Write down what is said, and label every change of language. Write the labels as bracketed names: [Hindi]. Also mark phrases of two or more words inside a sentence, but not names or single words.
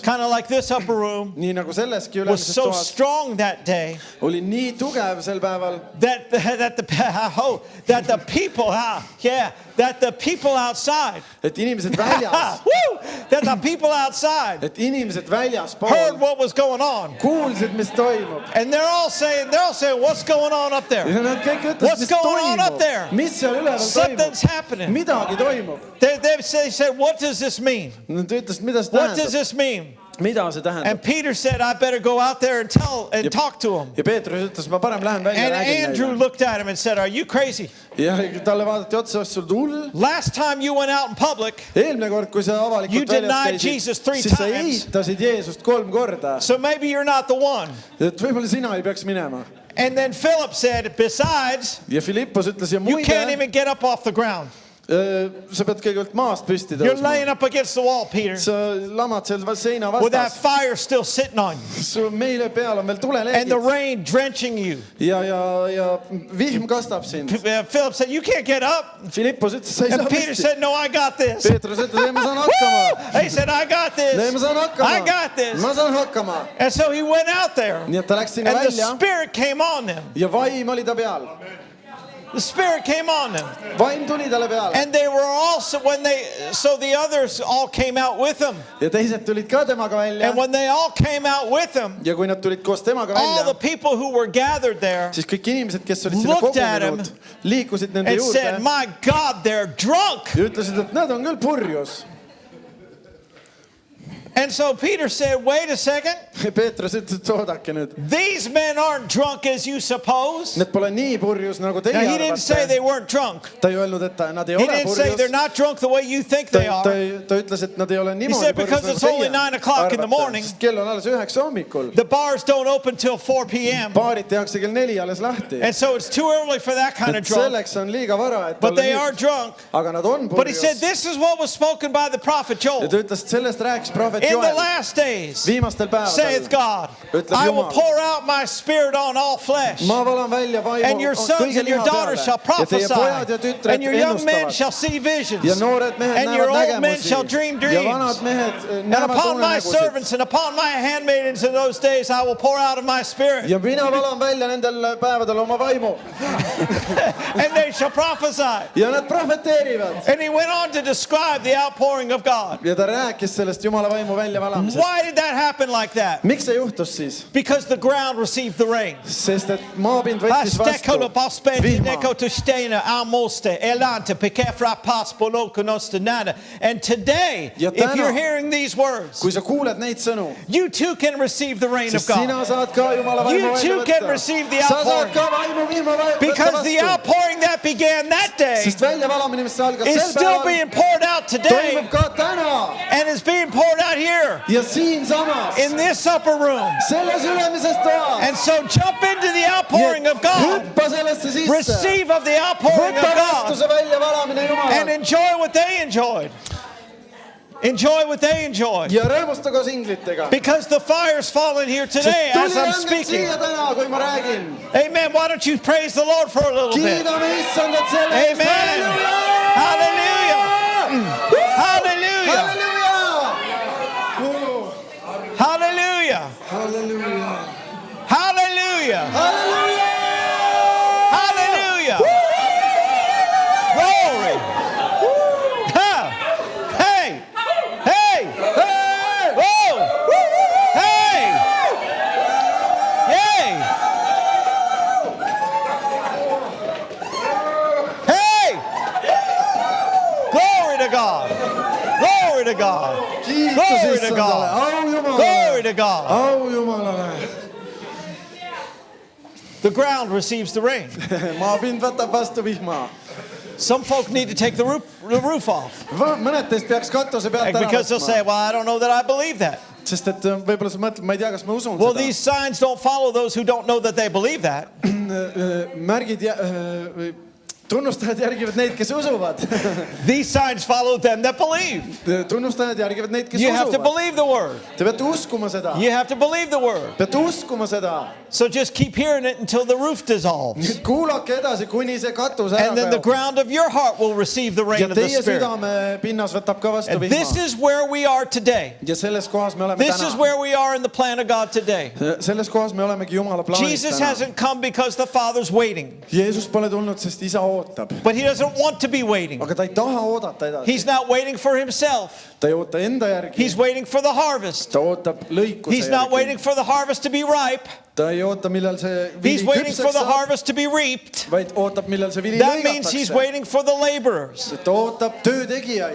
[English] kind of like this upper room, [Estonian] nii nagu selleski [English] was [Estonian] ülemises [English] so [Estonian] toas, [English] strong that day [Estonian] oli nii tugev sel päeval, [English] that the people, that the people outside, [Estonian] et inimesed väljas, [English] woo, that the people outside [Estonian] et inimesed [English] heard [Estonian] väljaspool [English] what was going on. [Estonian] kuulsid, mis toimub. [English] And they're all saying, what's going on up there? [Estonian] Ja nad kõik ütlesid, [English] What's [Estonian] mis [English] going on up [Estonian] toimub, [English] there? [Estonian] mis seal üleval [English] Something's [Estonian] toimub, [English] happening. [Estonian] midagi toimub. [English] They said, what does this mean? [Estonian] Nad ütlesid, mida see [English] What does [Estonian] tähendab, [English] this mean? [Estonian] mida see tähendab. [English] And Peter said, I better go out there and talk to them. [Estonian] Ja Peetrus ütles, ma parem lähen välja [English] And [Estonian] ja räägin [English] Andrew [Estonian] neile. [English] looked at him and said, are you crazy? [Estonian] Ja talle vaadati otsa, sul hull. [English] Last time you went out in public, [Estonian] Eelmine kord, kui sa [English] You [Estonian] avalikult väljas [English] denied Jesus 3 [Estonian] käisid, siis sa [English] times. [Estonian] eitasid Jeesust 3 korda. [English] so maybe you're not the one. [Estonian] Et võib-olla sina ei peaks minema. [English] And then Philip said, besides, [Estonian] Ja Filippos ütles, ja [English] you can't [Estonian] muide, [English] even get up off the ground. [Estonian] sa pead kõigepealt maast püsti [English] You're [Estonian] tõusma. [English] laying up against the wall, Peter, [Estonian] Sa lamad seal seina [English] with that [Estonian] vastas. [English] fire still sitting on you. [Estonian] Su meile peal on veel [English] And the [Estonian] tuleleegid. [English] rain drenching you. [Estonian] Ja vihm kastab sind. [English] Philip said, you can't get up. [Estonian] Filippos ütles, sa ei saa [English] And Peter [Estonian] püsti. [English] said, no, I got this. [Estonian] Peetrus ütles, ei ma saan hakkama. [English] He said, I got [Estonian] Ei ma [English] this. [Estonian] saan [English] I [Estonian] hakkama. [English] got this. [Estonian] Ma saan hakkama. [English] And so he went out there. [Estonian] Nii et ta läks sinna [English] And the [Estonian] välja [English] Spirit came on them. [Estonian] ja vaim oli ta peal. [English] The Spirit came on them. [Estonian] Vaim tuli talle peale. [English] And they were also, so the others all came out with him. [Estonian] Ja teised tulid ka temaga välja. [English] And when they all came out with him, [Estonian] Ja kui nad tulid koos temaga [English] all the [Estonian] välja, [English] people who were gathered there [Estonian] siis kõik inimesed, kes olid sinna [English] Looked at [Estonian] kogunenud, liikusid nende [English] and [Estonian] juurde [English] said, my God, they're drunk. [Estonian] ja ütlesid, et nad on küll purjus. [English] And so Peter said, wait a second. [Estonian] Peetrus ütles, et oodake nüüd. [English] These men aren't drunk as you suppose. [Estonian] Need pole nii purjus, nagu teie [English] Now, he didn't say they [Estonian] arvate. [English] weren't drunk. [Estonian] Ta ei öelnud, et nad ei [English] He [Estonian] ole [English] didn't say they're [Estonian] purjus. [English] not drunk the way you think they are. [Estonian] Ta ütles, et nad ei ole niimoodi [English] said, [Estonian] purjus, [English] because [Estonian] nagu [English] it's only [Estonian] teie [English] 9 o'clock in the morning. [Estonian] arvate. Sest kell on alles 9 hommikul. [English] The bars don't open till 4 p.m. [Estonian] Baarid tehakse kell 4 alles lahti. [English] And so it's too early for that kind [Estonian] Et [English] of drunk. [Estonian] selleks on liiga vara, et [English] But [Estonian] olla [English] they are [Estonian] nüüd. [English] drunk. [Estonian] Aga nad on [English] But he said, [Estonian] purjus. [English] this is what was spoken by the prophet [Estonian] Ja [English] Joel. [Estonian] ta ütles, et sellest rääkis prohvet In the Joel. [English] last days, [Estonian] Viimastel [English] saith [Estonian] päevadel [English] God, [Estonian] ütleb [English] I will [Estonian] Jumal. [English] pour out my spirit on all flesh. [Estonian] Ma valan välja vaimu [English] And your sons [Estonian] kõige [English] and your [Estonian] liha [English] daughters [Estonian] peale. [English] shall [Estonian] Ja teie [English] prophesy. [Estonian] pojad ja tütred [English] And your young men [Estonian] ennustavad. [English] shall see visions. [Estonian] Ja noored mehed [English] And your [Estonian] näevad [English] old men [Estonian] nägemusi. [English] shall dream [Estonian] Ja [English] dreams. [Estonian] vanad mehed [English] And [Estonian] näevad [English] upon my [Estonian] unenägusid. [English] servants and upon my handmaidens in those days I will pour out of my spirit. [Estonian] Ja mina valan välja nendel päevadel oma vaimu. [English] And they shall prophesy. [Estonian] Ja nad prohveteerivad. [English] And he went on to describe the outpouring of God. [Estonian] Ja ta rääkis sellest Jumala vaimu väljavalamisest. [English] Why did that happen like that? [Estonian] Miks see juhtus siis? [English] Because the ground received the rain. [Estonian] Sest et maapind võttis vastu vihma. [English] And today, [Estonian] Ja [English] if you're [Estonian] täna, [English] hearing these words, [Estonian] kui sa kuuled neid sõnu, [English] you too can receive the rain of [Estonian] sest sina [English] God. [Estonian] saad ka Jumala vaimu [English] You too [Estonian] välja [English] can [Estonian] võtta. [English] receive the [Estonian] Sa saad [English] outpouring. [Estonian] ka vaimu vihma võtta [English] Because the [Estonian] vastu. [English] outpouring that began that day [Estonian] Sest väljavalamine, mis algas [English] is [Estonian] sel [English] still [Estonian] päeval, [English] being poured out today [Estonian] toimub ka täna. [English] and is being poured out here [Estonian] Ja siinsamas, [English] in this upper room. [Estonian] selles ülemises toas. [English] And so jump into the outpouring of God. [Estonian] Hüppa sellesse sisse. [English] Receive of the outpouring of [Estonian] Võta vastu [English] God [Estonian] see väljavalamine [English] and [Estonian] Jumalalt. [English] enjoy what they enjoyed. Enjoy what they enjoyed. [Estonian] Ja rõõmusta koos inglitega. [English] Because the fire's falling here today [Estonian] Sest [English] as [Estonian] tuli [English] I'm [Estonian] rõngad [English] speaking. [Estonian] siia täna, kui ma räägin. [English] Amen. Why don't you praise the Lord for a little bit? [Estonian] Kiidame Issandat selle eest. [English] Amen. [Estonian] Halleluuja! [English] Hallelujah. [Estonian] Halleluuja! [English] Hallelujah. [Estonian] Halleluuja! [English] Hallelujah. [Estonian] Halleluuja! [English] Hallelujah. Glory. Ha. Hey. Hey. Hey! Whoa. Hey. Hey. Hey. Glory to God. Glory to God. [Estonian] Kiitus [English] Glory to [Estonian] Issandale. [English] God. [Estonian] Au [English] Glory [Estonian] Jumalale. [English] to God. [Estonian] Au Jumalale. [English] The ground receives the rain. [Estonian] Maapind võtab vastu vihma. [English] Some folk need to take the roof off [Estonian] Mõned teist peaks katuse pealt ära [English] because they'll say, [Estonian] võtma. [English] well, I don't know that I believe that. [Estonian] sest et võib-olla sa mõtled, ma ei tea, kas ma usun [English] Well, [Estonian] seda. [English] these signs don't follow those who don't know that they believe that. [Estonian] Märgid tunnustajad järgivad neid, kes usuvad. [English] These signs follow them that believe. [Estonian] Tunnustajad järgivad neid, kes [English] You have to [Estonian] usuvad. [English] believe the word. [Estonian] Te peate uskuma seda. [English] You have to believe the word. [Estonian] Peate uskuma seda. [English] So just keep hearing it until the roof dissolves. [Estonian] Nüüd kuulake edasi, kuni see katus ära [English] And then the [Estonian] kaob. [English] ground of your heart will receive the rain [Estonian] Ja [English] of the [Estonian] teie [English] Spirit. [Estonian] südame pinnas võtab ka vastu [English] And this [Estonian] vihma. [English] is where we are today. [Estonian] Ja selles kohas me oleme [English] This is [Estonian] täna. [English] where we are in the plan of God today. [Estonian] Selles kohas me olemegi Jumala plaanis [English] Jesus [Estonian] täna. [English] hasn't come because the Father's waiting. [Estonian] Jeesus pole tulnud, sest isa ootab. [English] But he doesn't want to be waiting. [Estonian] Aga ta ei taha oodata edasi. [English] He's not waiting for himself. [Estonian] Ta ei oota enda järgi. [English] He's waiting for the harvest. [Estonian] Ta ootab lõikuse [English] He's not [Estonian] järgi. [English] waiting for the harvest to be ripe. [Estonian] Ta ei oota, millal see [English] He's [Estonian] vili [English] waiting for [Estonian] küpseks [English] the [Estonian] saab, [English] harvest to be reaped. [Estonian] vaid ootab, millal see vili [English] That means he's [Estonian] lõigatakse. [English] waiting for the laborers. [Estonian] Ta ootab töötegijaid.